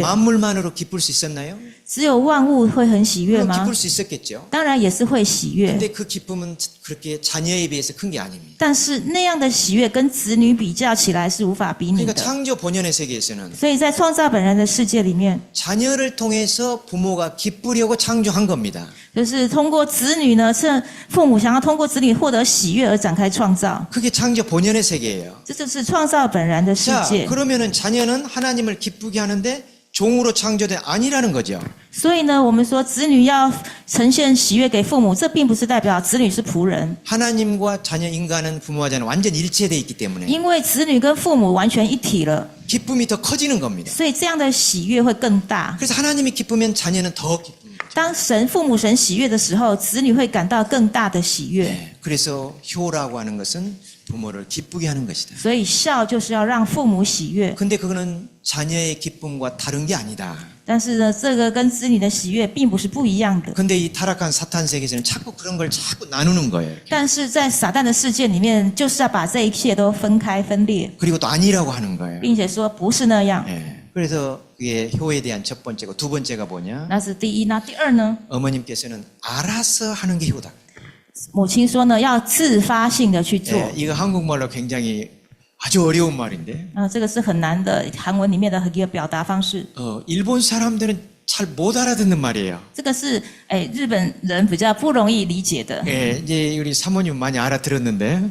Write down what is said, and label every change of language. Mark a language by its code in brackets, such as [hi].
[ko] 만물만으로 기쁠 수 있었나요? [zh] 只有万物会很喜悦 [ko] 물론 [zh] 吗？ [ko] 기쁠 수 있었겠죠. [zh] 当然也是会喜悦。 [ko] 근데 그 기쁨은 그렇게 자녀에 비해서 큰 게 아닙니다. [zh] 但是那样的喜悦跟子女比较起来是无法比拟 [ko] 그러니까 창조 본연의 세계에서는 [zh] 所以在创造本人的世界里面， [ko] 자녀를 통해서 부모가 기쁘려고 창조한 겁니다. [zh] 就是通过子女呢，是父母想要通过子女获得喜悦而展开创造， [ko] 그게 창조 본연의 세계예요. [zh] 这就是创造本然的世 [ko] 자, [zh] 界。 [ko] 그러면은 자녀는 하나님을 기쁘게 하는데 종으로 창조된 아니라는 거죠. [zh] 所以呢，我们说子女要呈现喜悦给父母，这并不是代表子女是仆人， [ko] 하나님과 자녀 인간은 부모와 자녀는 완전 일체되어 있기 때문에 [zh] 因为子女跟父母完全一体了， [ko] 기쁨이 더 커지는 겁니다. [zh] 所以这样的喜悦会更大。 [ko] 그래서 하나님이 기쁘면 자녀는 더 기쁩니다. [zh] 当父母神喜悦的时候，子女会感到更大的喜悦。 [ko] 그래서 효라고 하는 것은 부모를 기쁘게 하는 것이다. [zh] 所以孝就是要让父母喜悦， [ko] 근데 그거는 자녀의 기쁨과 다른 게 아니다. [zh] 但是呢，这个跟子女的喜悦并不是不一样的。 [ko] 근데 이 타락한 사탄 세계에서는 자꾸 그런 걸 자꾸 나누는 거예요. [zh] 但是在撒旦的世界里面，就是要把这一切都分开分裂， [ko] 그리고 또 아니라고 하는 거예요. [zh] 并且说不是那样。 [ko] 예. 그래서 그게 효에 대한 첫 번째고 두 번째가 뭐냐? [zh] 那是第一。那第二呢？ [ko] 어머님께서는 알아서 하는 게 효다. [zh] 母亲说呢，要自发性的去做。 [ko] 예, 이거 한국말로 굉장히 아주 어려운 말인데 [zh] 这个是很难的，韩文里面的一个表达方式。 [ko] 일본 사람들은 잘 못 알아듣는 말이에요. [zh] 这个是日本人比较不容易理解的， [ko] 예, 이제 우리 사모님 많이 알아들었는데